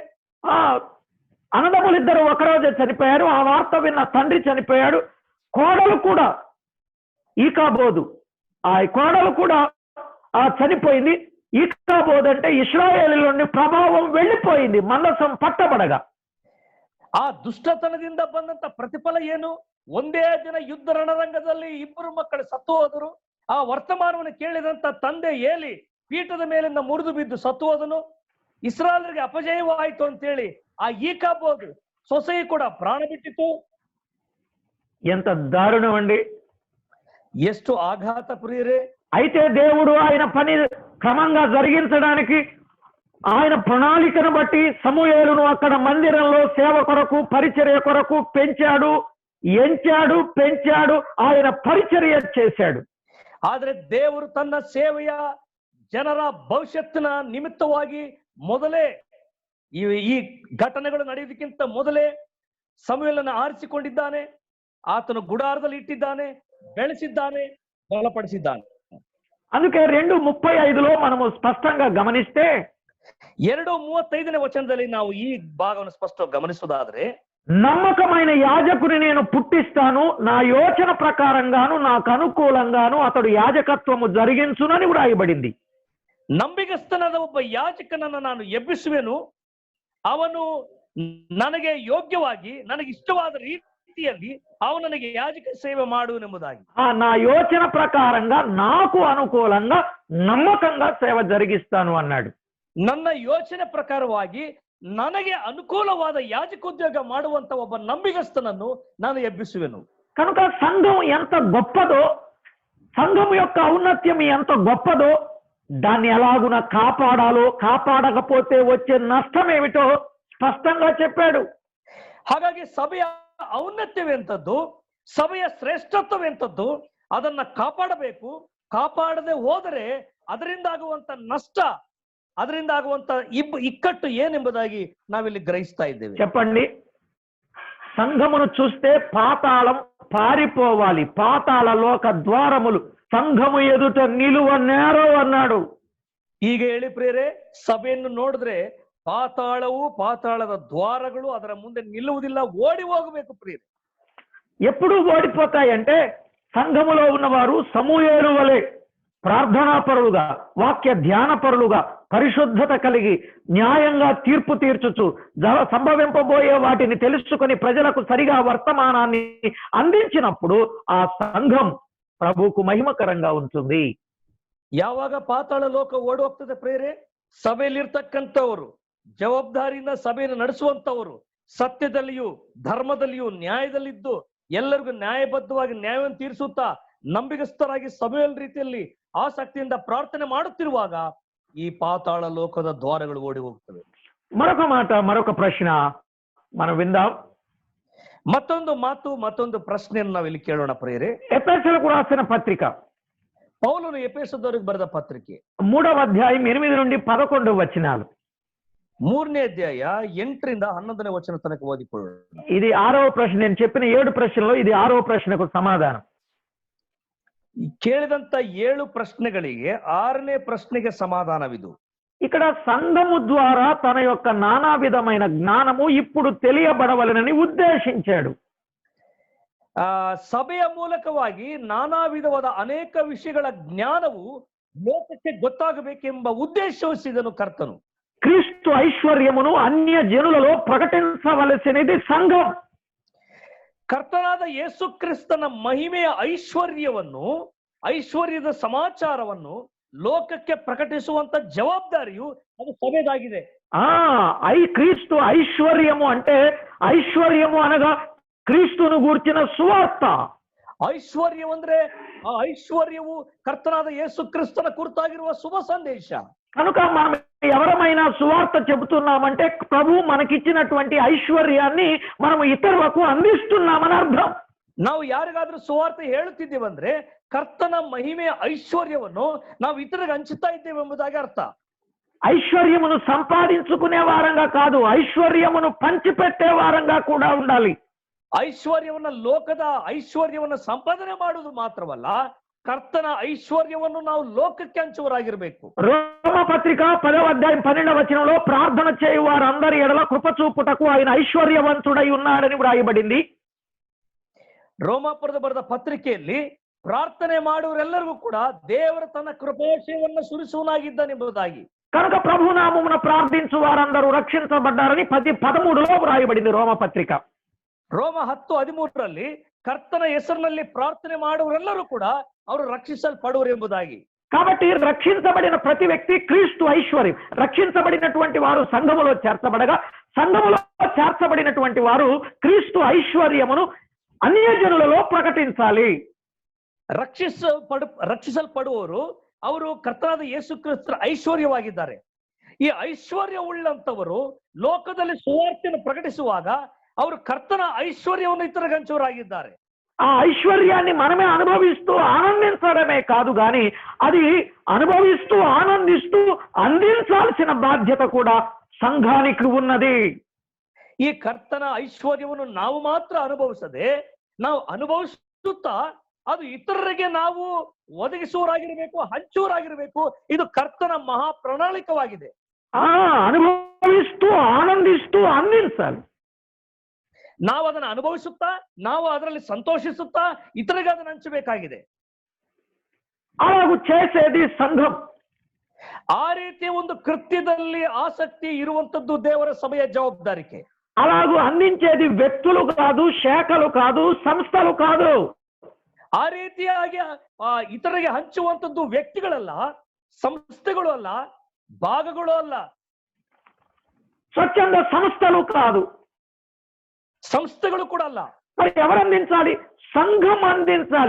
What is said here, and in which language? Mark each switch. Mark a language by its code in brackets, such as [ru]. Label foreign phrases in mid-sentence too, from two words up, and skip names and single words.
[te] అన్నదమ్ములిద్దరు ఒకరోజే చనిపోయారు. ఆ వార్త విన్న తండ్రి చనిపోయాడు. కోడలు కూడా ఈకాబోదు, ఆ కోడలు కూడా చనిపోయింది. ఈకాబోదు అంటే ఇశ్రాయేలులోని ప్రభావం వెళ్ళిపోయింది మందసం పట్టబడగా. [kn] ಆ ದುಷ್ಟತನದಿಂದ ಬಂದಂತ ಪ್ರತಿಫಲ ಏನು? ಒಂದೇ ದಿನ ಯುದ್ಧ ರಣರಂಗದಲ್ಲಿ ಇಬ್ಬರು ಮಕ್ಕಳು ಸತ್ತು ಹೋದರು. ಆ ವರ್ತಮಾನವನ್ನು ಕೇಳಿದಂತ ತಂದೆ ಏಲಿ ಪೀಠದ ಮೇಲಿಂದ ಮುರಿದು ಬಿದ್ದು ಸತ್ತು ಹೋದನು. ಇಸ್ರಾಯೇಲರಿಗೆ ಅಪಜಯವಾಯಿತು ಅಂತೇಳಿ ಆ ಈಕಾಬೋದು ಸೊಸೆಯು ಕೂಡ ಪ್ರಾಣ ಬಿಟ್ಟಿತು. [te] ఎంత దారుణం అండి! [kn] ಎಷ್ಟು ಆಘಾತ ಪ್ರಿಯರೇ! [te] అయితే దేవుడు ఆయన పని క్రమంగా జరిగించడానికి ఆయన ప్రణాళికను బట్టి సమూయేలును అక్కడ మందిరంలో సేవ కొరకు, పరిచర్య కొరకు పెంచాడు, ఎంచాడు, పెంచాడు, ఆయన పరిచర్య చేశాడు. [kn] ಆದ್ರೆ ದೇವರು ತನ್ನ ಸೇವೆಯ ಜನರ ಭವಿಷ್ಯತ್ತಿನ ನಿಮಿತ್ತವಾಗಿ ಮೊದಲೇ ಈ ಘಟನೆಗಳು ನಡೆಯುವುದಕ್ಕಿಂತ ಮೊದಲೇ ಸಮುವೇಲನ ಆರಿಸಿಕೊಂಡಿದ್ದಾನೆ. ಆತನು ಗುಡಾರದಲ್ಲಿ ಇಟ್ಟಿದ್ದಾನೆ, ಬೆಳೆಸಿದ್ದಾನೆ, ಬಲಪಡಿಸಿದ್ದಾನೆ. [te] అందుకే 2:35లో మనము స్పష్టంగా గమనిస్తే [kn] 2:35ನೇ ವಚನದಲ್ಲಿ ನಾವು ಈ ಭಾಗವನ್ನು ಸ್ಪಷ್ಟವಾಗಿ ಗಮನಿಸುವುದಾದ್ರೆ, [te] నమ్మకమైన యాజకుని నేను పుట్టిస్తాను, నా యోచన ప్రకారంగాను నాకు అనుకూలంగాను అతడు యాజకత్వము జరిగించునని వ్రాయబడింది. [kn] ನಂಬಿಗಸ್ತನಾದ ಒಬ್ಬ ಯಾಜಕನನ್ನು ನಾನು ಎಬ್ಬಿಸುವೆನು, ಅವನು ನನಗೆ ಯೋಗ್ಯವಾಗಿ ನನಗೆ ಇಷ್ಟವಾದ ರೀತಿಯಲ್ಲಿ ಅವನು ನನಗೆ ಯಾಜಕ ಸೇವೆ ಮಾಡುವನೆಂಬುದಾಗಿ. [te] నా యోచన ప్రకారంగా నాకు అనుకూలంగా నమ్మకంగా సేవ జరిగిస్తాను అన్నాడు. [kn] ನನ್ನ ಯೋಚನೆ ಪ್ರಕಾರವಾಗಿ ನನಗೆ ಅನುಕೂಲವಾದ ಯಾಜಕೋದ್ಯೋಗ ಮಾಡುವಂತ ಒಬ್ಬ ನಂಬಿಗಸ್ತನನ್ನು ನಾನು ಎಬ್ಬಿಸುವೆನು. [te] కనుక సంఘం ఎంత గొప్పదో, సంఘం యొక్క ఔన్నత్యం ఎంత గొప్పదో, దాన్ని ఎలాగున కాపాడాలో, కాపాడకపోతే వచ్చే నష్టం ఏమిటో స్పష్టంగా చెప్పాడు. [kn] ಹಾಗಾಗಿ ಸಭೆಯ ಔನ್ನತ್ಯವೆಂಥದ್ದು, ಸಭೆಯ ಶ್ರೇಷ್ಠತ್ವವೆಂಥದ್ದು, ಅದನ್ನ ಕಾಪಾಡಬೇಕು. ಕಾಪಾಡದೆ ಹೋದರೆ ಅದರಿಂದ ಆಗುವಂತ ನಷ್ಟ, ಅದರಿಂದ ಆಗುವಂತ ಇಕ್ಕಟ್ಟು ಏನೆಂಬುದಾಗಿ ನಾವಿಲ್ಲಿ ಗ್ರಹಿಸ್ತಾ ಇದ್ದೇವೆ. [te] చెప్పండి, సంఘమును చూస్తే పాతాళం పారిపోవాలి, పాతాళ లోక ద్వారములు సంఘము ఎదుట నిలువ నేరో అన్నాడు. [kn] ಈಗ ಹೇಳಿ ಪ್ರಿಯರೇ, ಸಭೆಯನ್ನು ನೋಡಿದ್ರೆ ಪಾತಾಳವು, ಪಾತಾಳದ ದ್ವಾರಗಳು ಅದರ ಮುಂದೆ ನಿಲ್ಲುವುದಿಲ್ಲ, ಓಡಿ ಹೋಗಬೇಕು ಪ್ರಿಯರೇ. [te] ఎప్పుడు ఓడిపోతాయంటే సంఘములో ఉన్నవారు సమూయేలు వలె ప్రార్థనాపరులుగా, వాక్య ధ్యానపరులుగా, పరిశుద్ధత కలిగి న్యాయంగా తీర్పు తీర్చుచు సంభవింపబోయే వాటిని తెలుసుకొని ప్రజలకు సరిగా వర్తమానాన్ని అందించినప్పుడు ఆ సంఘం ప్రభువుకు మహిమకరంగా ఉంటుంది. [kn] ಯಾವಾಗ ಪಾತಾಳ ಲೋಕ ಓಡಿ ಹೋಗ್ತದೆ ಪ್ರಿಯರೇ, ಸಭೆಯಲ್ಲಿರ್ತಕ್ಕಂಥವರು, ಜವಾಬ್ದಾರಿಯಿಂದ ಸಭೆಯನ್ನು ನಡೆಸುವಂತವರು, ಸತ್ಯದಲ್ಲಿಯೂ ಧರ್ಮದಲ್ಲಿಯೂ ನ್ಯಾಯದಲ್ಲಿದ್ದು ಎಲ್ಲರಿಗೂ ನ್ಯಾಯಬದ್ಧವಾಗಿ ನ್ಯಾಯವನ್ನು ತೀರಿಸುತ್ತಾ ನಂಬಿಗಸ್ತರಾಗಿ ಸಭೆಯ ರೀತಿಯಲ್ಲಿ ಆಸಕ್ತಿಯಿಂದ ಪ್ರಾರ್ಥನೆ ಮಾಡುತ್ತಿರುವಾಗ ಈ ಪಾತಾಳ ಲೋಕದ ದ್ವಾರಗಳು ಓಡಿ ಹೋಗ್ತವೆ. [te] మరొక మాట, మరొక ప్రశ్న మనం విందాం. [kn] ಮತ್ತೊಂದು ಮಾತು, ಮತ್ತೊಂದು ಪ್ರಶ್ನೆಯನ್ನು ನಾವಿಲ್ಲಿ ಕೇಳೋಣ ಪ್ರಿಯರೇ. [te] ఎఫెసీయులకు రాసిన పత్రిక, [kn] ಪೌಲನು ಎಫೆಸದವರಿಗೆ ಬರೆದ ಪತ್ರಿಕೆ [te] 3వ అధ్యాయం 8 నుండి 11 వచనాలు. [kn] 3ನೇ ಅಧ್ಯಾಯ 8ರಿಂದ 11ನೇ ವಚನ ತನಕ ಓದಿಕೊಳ್ಳೋಣ. [te] ఇది 6వ ప్రశ్న. నేను చెప్పిన 7 ప్రశ్నలో ఇది 6వ ప్రశ్నకు సమాధానం. [kn] ಕೇಳಿದಂತ 7 ಪ್ರಶ್ನೆಗಳಿಗೆ 6ನೇ ಪ್ರಶ್ನೆಗೆ ಸಮಾಧಾನವಿದು. [te] ఇక్కడ సంఘము ద్వారా తన యొక్క నానా విధమైన జ్ఞానము ఇప్పుడు తెలియబడవలనని ఉద్దేశించాడు. [kn] ಸಭೆಯ ಮೂಲಕವಾಗಿ ನಾನಾ ವಿಧವಾದ ಅನೇಕ ವಿಷಯಗಳ ಜ್ಞಾನವು ಲೋಕಕ್ಕೆ ಗೊತ್ತಾಗಬೇಕೆಂಬ ಉದ್ದೇಶಿಸಿದನು ಕರ್ತನು. [te] క్రీస్తు ఐశ్వర్యమును అన్య జనులలో ప్రకటించవలసినది సంఘం. [kn] ಕರ್ತನಾದ ಯೇಸು ಕ್ರಿಸ್ತನ ಮಹಿಮೆಯ ಐಶ್ವರ್ಯದ ಸಮಾಚಾರವನ್ನು ಲೋಕಕ್ಕೆ ಪ್ರಕಟಿಸುವಂತ ಜವಾಬ್ದಾರಿಯು ಅದು ಸಭೆದಾಗಿದೆ. [te] క్రీస్తు ఐశ్వర్యము అంటే, ఐశ్వర్యము అనగా క్రీస్తును గూర్చిన సువార్త. [kn] ಐಶ್ವರ್ಯ ಅಂದ್ರೆ ಆ ಐಶ್ವರ್ಯವು ಕರ್ತನಾದ ಯೇಸು ಕ್ರಿಸ್ತನ ಕುರಿತಾಗಿರುವ ಶುಭ ಸಂದೇಶ. [te] కనుక మనం ఎవరమైనా సువార్త చెబుతున్నామంటే ప్రభు మనకిచ్చినటువంటి ఐశ్వర్యాన్ని మనం ఇతరులకు అందిస్తున్నామని అర్థం. [kn] ನಾವು ಯಾರಿಗಾದ್ರೂ ಸುವಾರ್ತೆ ಹೇಳುತ್ತಿದ್ದೇವಂದ್ರೆ ಕರ್ತನ ಮಹಿಮೆಯ ಐಶ್ವರ್ಯವನ್ನು ನಾವು ಇತರಿಗೆ ಹಂಚುತ್ತಾ ಇದ್ದೇವೆ ಎಂಬುದಾಗಿ ಅರ್ಥ. [te] ఐశ్వర్యమును సంపాదించుకునే వారంగా కాదు, ఐశ్వర్యమును పంచిపెట్టే వారంగా కూడా ఉండాలి. [kn] ಐಶ್ವರ್ಯವನ್ನ, ಲೋಕದ ಐಶ್ವರ್ಯವನ್ನ ಸಂಪಾದನೆ ಮಾಡುವುದು ಮಾತ್ರವಲ್ಲ, ಕರ್ತನ ಐಶ್ವರ್ಯವನ್ನು ನಾವು ಲೋಕಕ್ಕೆ ಹಂಚುವರಾಗಿರ್ಬೇಕು. [te] రోమపత్రిక 10వ అధ్యాయం 12వ వచనంలో ప్రార్థన చేయు వారందరి ఎడల కృప చూపుటకు ఆయన ఐశ్వర్యవంతుడై ఉన్నాడని వ్రాయబడింది. [kn] ರೋಮಾಪುರದ ಬರೆದ ಪತ್ರಿಕೆಯಲ್ಲಿ ಪ್ರಾರ್ಥನೆ ಮಾಡುವರೆಲ್ಲರಿಗೂ ಕೂಡ ದೇವರ ತನ್ನ ಕೃಪಾಶಯವನ್ನು ಸುರಿಸುವನಾಗಿದ್ದಾನೆಂಬುದಾಗಿ. [te] కనుక ప్రభునామమున ప్రార్థించు వారందరూ రక్షించబడ్డారని 10:13లో వ్రాయబడింది రోమపత్రిక. ರೋಮ 10:13ರಲ್ಲಿ ಕರ್ತನ ಹೆಸರಿನಲ್ಲಿ ಪ್ರಾರ್ಥನೆ ಮಾಡುವರೆಲ್ಲರೂ ಕೂಡ ಅವರು ರಕ್ಷಿಸಲ್ಪಡುವರು ಎಂಬುದಾಗಿ. కాబట్టి రక్షించబడిన ప్రతి వ్యక్తి క్రీస్తు ఐశ్వర్యం. రక్షించబడినటువంటి వారు సంఘములో చేర్చబడగా, సంఘములో చేర్చబడినటువంటి వారు క్రీస్తు ఐశ్వర్యమును అన్యజనులలో ప్రకటించాలి. [kn] ರಕ್ಷಿಸಲ್ಪಡುವವರು ಅವರು ಕರ್ತನಾದ ಯೇಸು ಕ್ರಿಸ್ತರ ಐಶ್ವರ್ಯವಾಗಿದ್ದಾರೆ. ಈ ಐಶ್ವರ್ಯ ಉಳ್ಳಂತವರು ಲೋಕದಲ್ಲಿ ಸುವಾರ್ತೆಯನ್ನು ಪ್ರಕಟಿಸುವಾಗ ಅವರು ಕರ್ತನ ఐశ్వర్యವನ್ನು ఇతరులకు హంచువారాగిದ್ದಾರೆ. [te] ఆ ఐశ్వర్యాన్ని మనమే అనుభవిస్తూ ఆనందించడమే కాదు గాని అది అనుభవిస్తూ ఆనందిస్తూ అందించాల్సిన బాధ్యత కూడా సంఘానికి ఉన్నది. [kn] ಈ ಕರ್ತನ ಐಶ್ವರ್ಯವನ್ನು ನಾವು ಮಾತ್ರ ಅನುಭವಿಸದೆ ನಾವು ಅನುಭವಿಸುತ್ತಾ ಅದು ಇತರರಿಗೆ ನಾವು ಒದಗಿಸುವರಾಗಿರಬೇಕು, ಹಂಚುವರಾಗಿರಬೇಕು. ಇದು ಕರ್ತನ ಮಹಾ ಪ್ರಣಾಳಿಕವಾಗಿದೆ. [te] అనుభవిస్తూ ఆనందిస్తూ అందించాలి. [kn] ನಾವು ಅದನ್ನು ಅನುಭವಿಸುತ್ತಾ ನಾವು ಅದರಲ್ಲಿ ಸಂತೋಷಿಸುತ್ತಾ ಇತರಿಗೆ ಅದನ್ನು ಹಂಚಬೇಕಾಗಿದೆ. [te] అలాగూ చేసేది సంఘం. [kn] ಆ ರೀತಿಯ ಒಂದು ಕೃತ್ಯದಲ್ಲಿ ಆಸಕ್ತಿ ಇರುವಂತದ್ದು ದೇವರ ಸಭೆಯ ಜವಾಬ್ದಾರಿಕೆ. [te] అలాగూ అందించేది వ్యక్తులు కాదు, శాఖలు కాదు, సంస్థలు కాదు. [kn] ಆ ರೀತಿಯಾಗಿ ಇತರರಿಗೆ ಹಂಚುವಂತದ್ದು ವ್ಯಕ್ತಿಗಳಲ್ಲ, ಸಂಸ್ಥೆಗಳು ಅಲ್ಲ, ಭಾಗಗಳು ಅಲ್ಲ, [te] స్వచ్ఛంద సంస్థలు కాదు, [kn] సంస్థೆಗಳು ಕೂಡ ಅಲ್ಲ. [te] మరి ఎవరు అందించాలి? సంఘం అందించాలి.